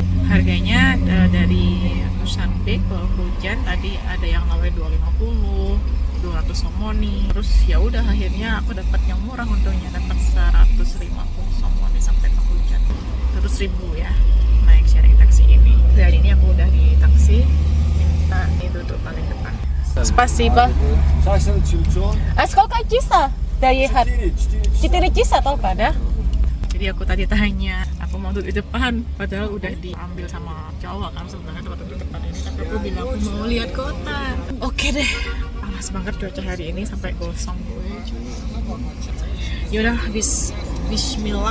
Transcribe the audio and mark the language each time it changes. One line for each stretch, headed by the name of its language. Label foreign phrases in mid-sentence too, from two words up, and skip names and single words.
Indonesian: Harganya dari Dushanbe ke Hujan tadi ada yang namanya 250. 200 somoni. Terus ya udah akhirnya aku dapat yang murah, untungnya dapat 150 somoni sampai ke Hujan. 100.000 ya naik sharing taksi ini. Dan ini aku udah di taksi, minta duduk paling depan.
Russian: Spasiba. А сколько часа доехать?
Indonesian: 4 часа atau pada? Jadi aku tadi tanya, aku mau duduk di depan, padahal udah diambil sama cowok kan sebenarnya tempat duduk depan ini. Tapi aku bilang aku mau lihat kota. Oke deh. Panas banget cuaca hari ini sampai gosong gue. Yaudah, bismillah.